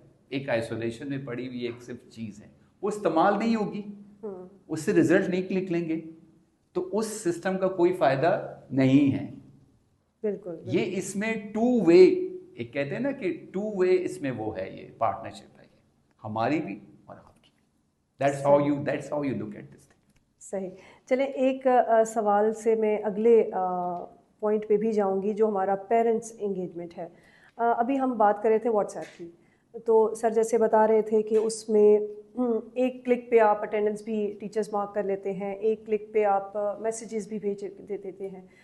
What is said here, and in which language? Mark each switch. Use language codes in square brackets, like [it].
[ur] ایک آئسولیشن میں پڑی ہوئی ایک صرف چیز ہے, وہ استعمال نہیں ہوگی, اس سے رزلٹ نہیں کلک لیں گے, تو اس سسٹم کا کوئی فائدہ نہیں ہے. بالکل یہ اس میں ٹو وے, ایک کہتے ہیں نا کہ ٹو وے اس میں وہ ہے, یہ پارٹنرشپ ہے, یہ ہماری بھی اور آپ کی. [en] That's how you look at this thing. [ur] صحیح. چلیں ایک سوال سے میں اگلے پوائنٹ پہ بھی جاؤں گی جو ہمارا پیرنٹس انگیجمنٹ ہے. ابھی ہم بات کر رہے تھے واٹس ایپ کی, تو سر جیسے بتا رہے تھے کہ اس میں ایک کلک پہ آپ اٹینڈنس بھی ٹیچرز مارک کر لیتے ہیں, ایک کلک پہ آپ میسیجز بھی بھیج دیتے ہیں.